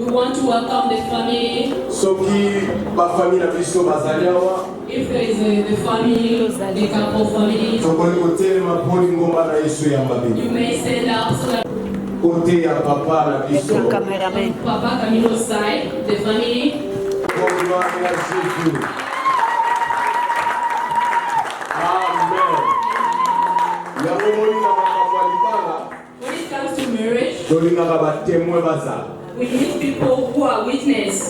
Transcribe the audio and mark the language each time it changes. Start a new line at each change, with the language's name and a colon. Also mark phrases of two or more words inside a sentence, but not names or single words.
English: We want to welcome the family.
Lingala: Soki ba famille na biso bazaliawa.
English: If there is the family, the couple family, you may stand up so that
Lingala: côté ya papa na biso.
English: Papa Camilo's side, the family. Amen. When it comes to marriage, we need people who are witness.